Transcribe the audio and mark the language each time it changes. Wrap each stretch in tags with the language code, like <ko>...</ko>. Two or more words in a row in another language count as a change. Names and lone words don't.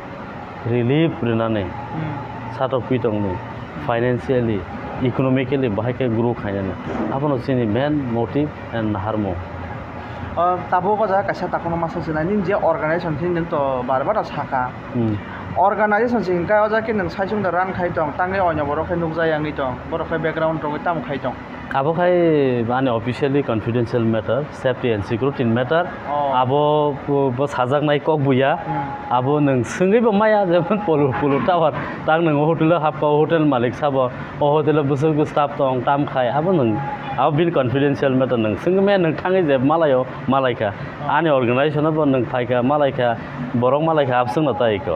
<brx>रिलिफ रिनानै साटक पिटंनि</brx> <en>financially economically</en> <brx>बाहायके ग्रो खायनानै आबोनो सिनि</brx> <en>main motive and</en> <brx>नाहारमु ताबो गजा कासा ताकोनो मासा सिनानि जे अर्गानाइजेशन थिन नों तो बारबार साखा अर्गानाइजेशन सिंका अजा के नों साइसुं दा रान खाय दं तांगे अयनो बरखाय नुजायांगै दं बरखाय बैकग्राउंड दं ताम खाय दं आबो खाय माने</brx> <en>officially confidential matter safety and security matter</en> <brx>आबो बो साजाकनाय कक बुया आबो नों सोंगैबो माया जेबो पुलु टावर तां नों होटेल हाबा होटेल मालिक साबो अ होटेल बुसुर स्टाफ दं ताम खाय आबो नों आबो बिन</brx> <en>confidential matter</en> <brx>नों सोंगमे नों थाङै जे मालायो मालायका आनि अर्गानाइजेशन बो नों फायका मालायका बरक मालायका आबसुं नतायको</brx>